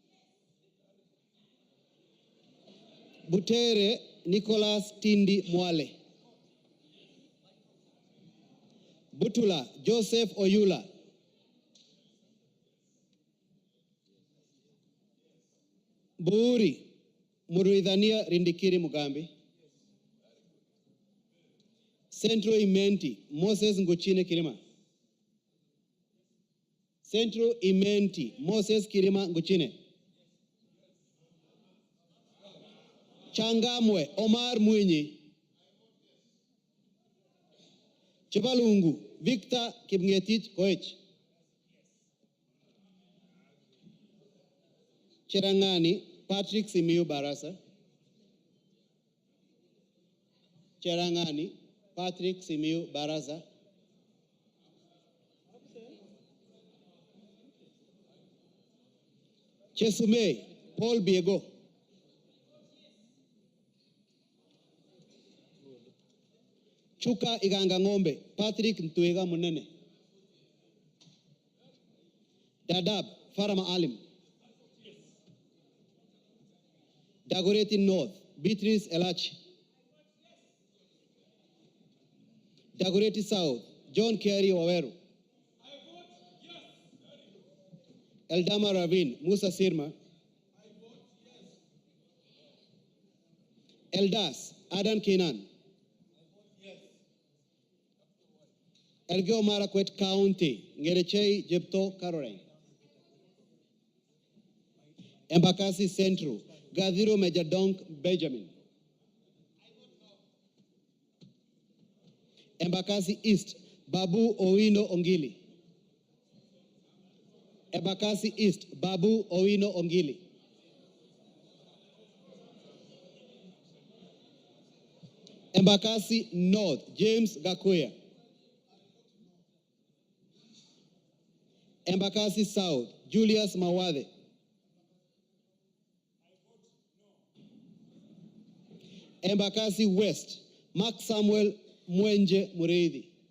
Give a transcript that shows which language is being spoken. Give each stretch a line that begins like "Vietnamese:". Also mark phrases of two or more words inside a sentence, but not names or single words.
English: Butere Nicholas Tindi Mwale, Butula Joseph Oyula, Buuri Muruidhania Rindikiri Mugambi, Central Imenti Moses Nguchine Kirima, Central Imenti Moses Kirima Nguchine, Changamwe Omar Mwinyi, Chibalungu Victor Kipngetich Koech, Cherangani Patrick Simiyu Barasa, Cherangani Patrick Simiyu Barasa, Chesumei Paul Biego, Chuka Iganga Ngombe Patrick Ntuega Munene, Dadab Farama Alim, Dagoretti North Beatrice Elachi, Dagoretti South John Kerry Waweru, Eldama Ravine Musa Sirma, Eldas Adan Kenan, Elgeyo Marakwet County Ngerechei Jepto Caroline, Embakasi Central Gadhiro Majadonk Benjamin, Embakasi East Babu Owino Ongili, Embakasi East Babu Owino Ongili, Embakasi North James Gakuya, Embakasi South Julius Mawade, Embakasi West Mark Samuel Mwenje Mureithi.